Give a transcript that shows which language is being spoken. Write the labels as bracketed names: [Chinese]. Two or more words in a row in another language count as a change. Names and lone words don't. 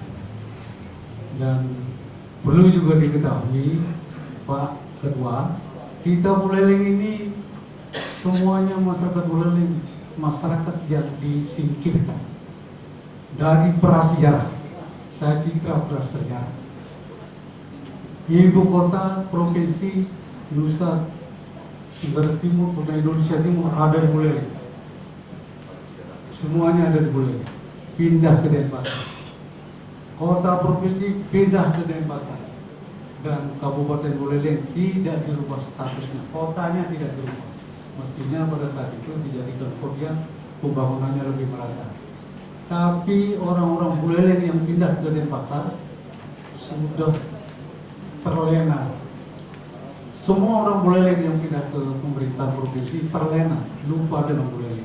[Indonesian] Dan perlu juga diketahui Pak Ketua, kita Buleleng ini semuanya masyarakat Buleleng, masyarakat yang disingkirkan dari prasejarah. Saya citra prasejarah. Ibu kota provinsi Nusa Tenggara Timur, Indonesia Timur ada di Buleleng. Semuanya ada di Buleleng. Pindah ke Denpasar. Kota provinsi pindah ke Denpasar. Dan Kabupaten Buleleng tidak dirubah statusnya. Kotanya tidak dirubah. Mestinya pada saat itu dijadikan kota, pembangunannya lebih merata. Tapi orang-orang Buleleng yang pindah ke Denpasar sudah terlena. Semua orang Buleleng yang pindah ke pemerintah provinsi terlena, lupa dengan Buleleng.